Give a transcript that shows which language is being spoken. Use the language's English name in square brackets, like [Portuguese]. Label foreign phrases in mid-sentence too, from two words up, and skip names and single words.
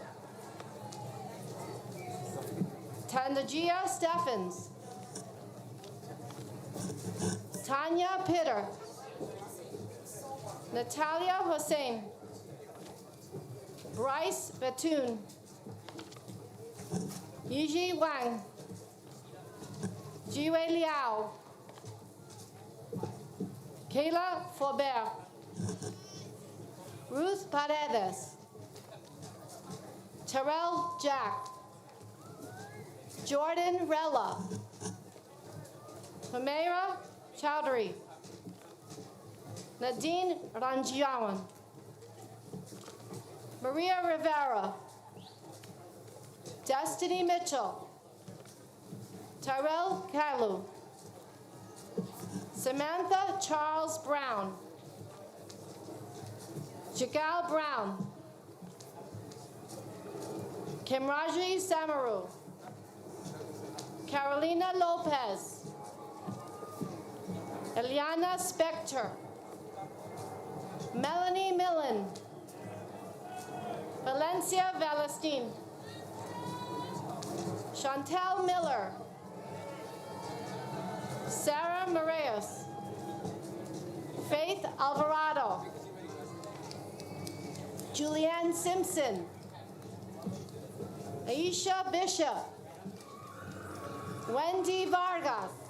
[English] Tandagia Steffens. Tanya Pitter. Natalia Hossein. Bryce Batoon. Yiji Wang. Jiwei Liao. Kayla Faubert. Ruth Paredes. Terrell Jack. Jordan Rella. Humaira Chowdhury. Nadine Ranjiawan. Maria Rivera. Destiny Mitchell. Tyrell Kalu. Samantha Charles Brown. Jagal Brown. Kimraji Samaru. Carolina Lopez. Eliana Spector. Melanie Millen. Valencia Valestin. Chantel Miller. Sarah Moraes. Faith Alvarado. Julianne Simpson. Aisha Bishop. Wendy Vargas.